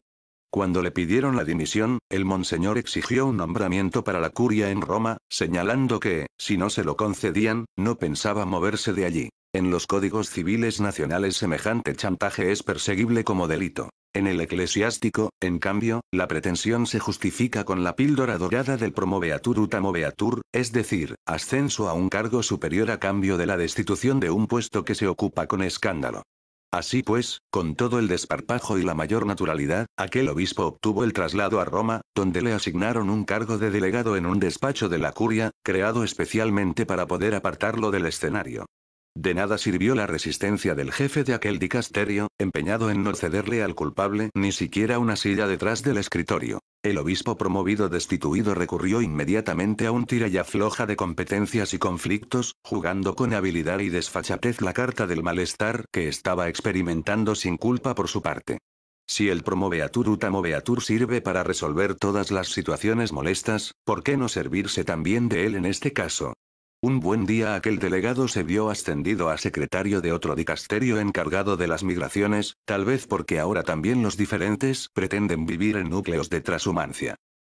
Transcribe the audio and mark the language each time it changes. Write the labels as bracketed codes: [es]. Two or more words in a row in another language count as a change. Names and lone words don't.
[es] Cuando le pidieron la dimisión, el monseñor exigió un nombramiento para la curia en Roma, señalando que, si no se lo concedían, no pensaba moverse de allí. En los códigos civiles nacionales semejante chantaje es perseguible como delito. En el eclesiástico, en cambio, la pretensión se justifica con la píldora dorada del [la] promoveatur ut amoveatur, [es] es decir, ascenso a un cargo superior a cambio de la destitución de un puesto que se ocupa con escándalo. Así pues, con todo el desparpajo y la mayor naturalidad, aquel obispo obtuvo el traslado a Roma, donde le asignaron un cargo de delegado en un despacho de la curia, creado especialmente para poder apartarlo del escenario. De nada sirvió la resistencia del jefe de aquel dicasterio, empeñado en no cederle al culpable ni siquiera una silla detrás del escritorio. El obispo promovido destituido recurrió inmediatamente a un tira y afloja de competencias y conflictos, jugando con habilidad y desfachatez la carta del malestar que estaba experimentando sin culpa por su parte. Si el [la] promoveatur ut amoveatur [es] sirve para resolver todas las situaciones molestas, ¿por qué no servirse también de él en este caso? Un buen día aquel delegado se vio ascendido a secretario de otro dicasterio encargado de las migraciones, tal vez porque ahora también los diferentes pretenden vivir en núcleos de transhumancia.